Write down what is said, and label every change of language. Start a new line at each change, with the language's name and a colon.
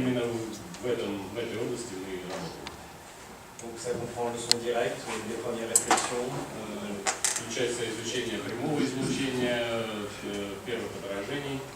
Russian: Именно в этой области мы работаем.
French: Donc ça comprend le son direct, les premières réflexions,
Russian: Включается изучение прямого излучения, первых отражений,